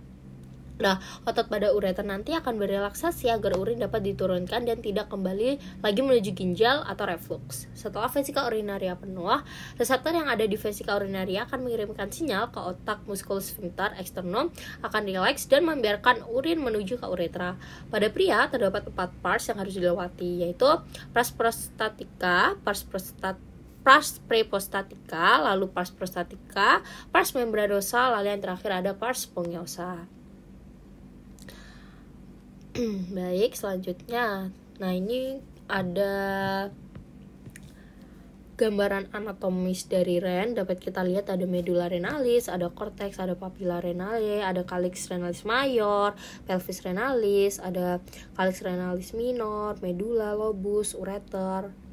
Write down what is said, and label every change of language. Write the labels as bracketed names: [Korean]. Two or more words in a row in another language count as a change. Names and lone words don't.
[Indonesian] Nah, otot pada ureter nanti akan berelaksasi agar urin dapat diturunkan dan tidak kembali lagi menuju ginjal atau reflux. Setelah vesika urinaria penuh, reseptor yang ada di vesika urinaria akan mengirimkan sinyal ke otak [Latin] musculus sphincter externum [Indonesian] akan rileks dan membiarkan urin menuju ke uretra. Pada pria terdapat 4 pars yang harus dilewati, yaitu [Latin] pars prostatica, pars preprostatica, [Indonesian] lalu [Latin] pars prostatica, pars membranosa, [Indonesian] lalu yang terakhir ada [Latin] pars spongiosa. [Indonesian] Baik, selanjutnya. Nah, ini ada gambaran anatomis dari ren. Dapat kita lihat ada [Latin] medulla renalis, [Indonesian] ada cortex, ada [Latin] papilla renale, [Indonesian] ada [Latin] calyx renalis mayor, pelvis renalis, [Indonesian] ada [Latin] calyx renalis minor, [Indonesian] medulla, lobus, ureter.